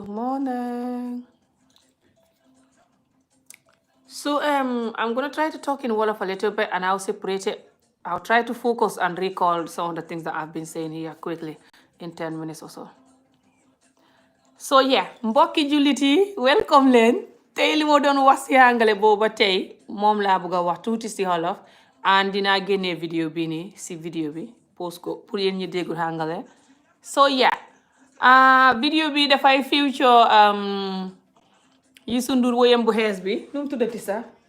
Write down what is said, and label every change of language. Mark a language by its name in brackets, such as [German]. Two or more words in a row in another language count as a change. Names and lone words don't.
[English] Morning. So I'm gonna try to talk in Wolof a little bit and I'll separate it. I'll try to focus and recall some of the things that I've been saying here quickly in 10 minutes or so. So yeah, [Wolof] mbokki jullit yi welcome leen tey li ma doon wax si àngale booba tey moom laa bëgg a wax tuuti si Wolof and dinaa génnee vidéo bi nii si vidéo bi post ko pour yéen ñi déggul àngale. [English] So yeah, [Wolof] vidéo bi dafay feature Youssou Ndour woyam bu xees bi nu mu tuddati sax